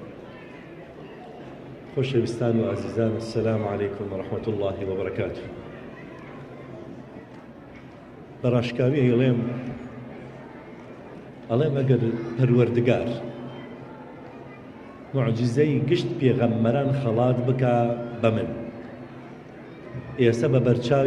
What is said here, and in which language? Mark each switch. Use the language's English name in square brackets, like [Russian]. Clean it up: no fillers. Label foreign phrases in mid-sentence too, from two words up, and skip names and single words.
[Central Kurdish] خۆشەویستان و عزیزان، [Arabic] السلام عليكم ورحمة الله وبركاته. [Central Kurdish] بەڕاشکاوی ئەڵێم ئەگەر پەروەردگار معجزەی گشت پێغەمبەران خەڵات بکا بە من، ئێستا بە